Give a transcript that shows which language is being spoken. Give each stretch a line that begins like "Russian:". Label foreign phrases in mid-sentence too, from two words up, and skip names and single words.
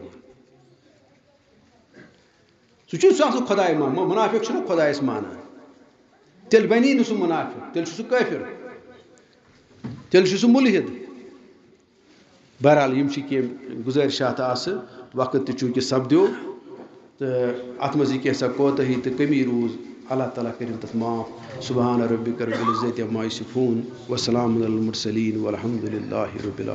Kashmiri: सह खुदाय मान मुनाफिक खुदायस माना तेल बनी न सह मुनाफिक तेल सह काफिर तेल सह मुलहिद बहरहाल गुजारिशात वक्त चूँकि सपद्यो तो अत मज कैसा कोताही तो कमी रूज अल्लाह ताला करिम तथ माफ
Arabic: سبحان ربك رب العزة عما يصفون وسلام على المرسلين والحمد لله رب العالمين.